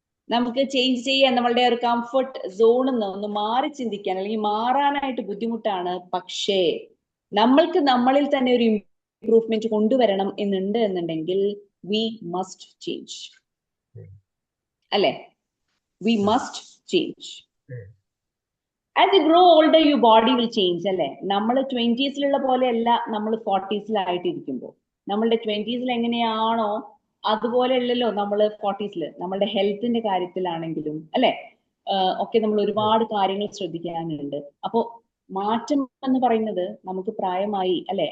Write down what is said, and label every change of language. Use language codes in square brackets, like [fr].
[ml] നമുക്ക് ചേഞ്ച് ചെയ്യാൻ, നമ്മളുടെ ഒരു കംഫർട്ട് സോണിൽ നിന്ന് ഒന്ന് മാറി ചിന്തിക്കാൻ അല്ലെങ്കിൽ മാറാനായിട്ട് ബുദ്ധിമുട്ടാണ്. പക്ഷേ നമ്മൾക്ക് നമ്മളിൽ തന്നെ ഒരു ഇംപ്രൂവ്മെന്റ് കൊണ്ടുവരണം എന്നുണ്ടെങ്കിൽ [en] we must change [ml] അല്ലെ. [en] We must change. As you grow older, your body will change അല്ലെ. [ml] നമ്മൾ 20s പോലെയല്ല നമ്മൾ 40s നമ്മളുടെ 20s എങ്ങനെയാണോ അതുപോലെ അല്ലല്ലോ നമ്മൾ 40s. നമ്മളുടെ ഹെൽത്തിന്റെ കാര്യത്തിലാണെങ്കിലും അല്ലെ ഒക്കെ നമ്മൾ ഒരുപാട് കാര്യങ്ങൾ ശ്രദ്ധിക്കാനുണ്ട്. അപ്പോ മാറ്റം എന്ന് പറയുന്നത് നമുക്ക് പ്രായമായി അല്ലെ.